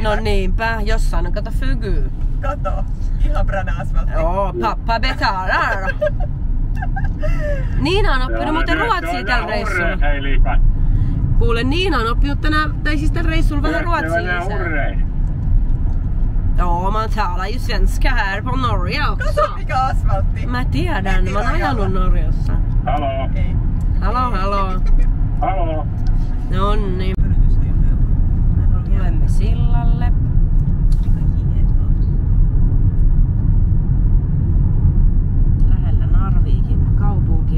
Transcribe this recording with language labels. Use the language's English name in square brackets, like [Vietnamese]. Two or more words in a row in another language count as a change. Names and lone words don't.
[Finnish] No niinpä, jossain on kato fygyy. Kato, ihan brana asfaltti. [Swedish] Joo, pappa betalar. [Finnish] Niina on oppinut muuten ruotsia tällä reissulla. Kuule, Niina on oppinut tällä reissulla vähän ruotsia lisää. Joo, [Swedish] man talar ju svenska här på Norge också. [Finnish] Kato, mikä asfaltti. Mä tiedän, mä oon ajanut Norjassa. Halo. Halo. Halo. Nonni. Tulemme sillalle. Lähellä Narvikin kaupunkia.